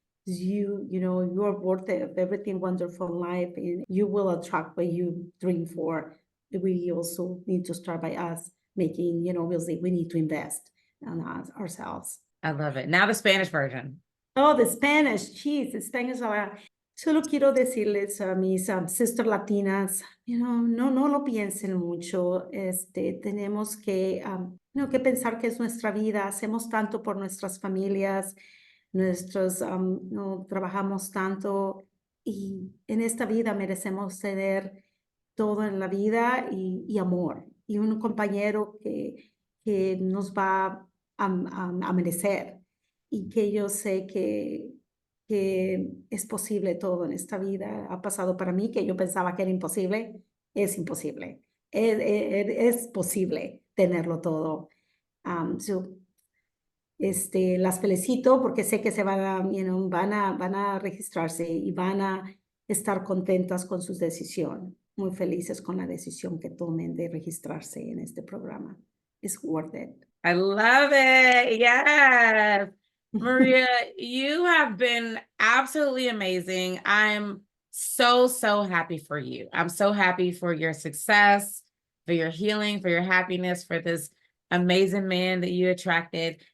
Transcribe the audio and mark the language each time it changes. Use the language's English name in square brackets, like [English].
[English] You are worth it of everything wonderful in life, and you will attract what you dream for. We also need to start by us making, obviously we need to invest on us, ourselves. I love it. Now the Spanish version. Oh, the Spanish, geez, the Spanish. [Spanish] Solo quiero decirles a mis sister latinas, no lo piensen mucho. Tenemos que pensar que es nuestra vida. Hacemos tanto por nuestras familias, no trabajamos tanto, y en esta vida merecemos tener todo en la vida y amor, y un compañero que nos va a merecer, y que yo sé que es posible todo en esta vida. Ha pasado para mí que yo pensaba que era imposible, es imposible, es posible tenerlo todo. Las felicito porque sé que se van a registrarse y van a estar contentas con su decisión, muy felices con la decisión que tomen de registrarse en este programa. [English] It's worth it. I love it. Yes. Maria, you have been absolutely amazing. I'm so, so happy for you. I'm so happy for your success, for your healing, for your happiness, for this amazing man that you attracted.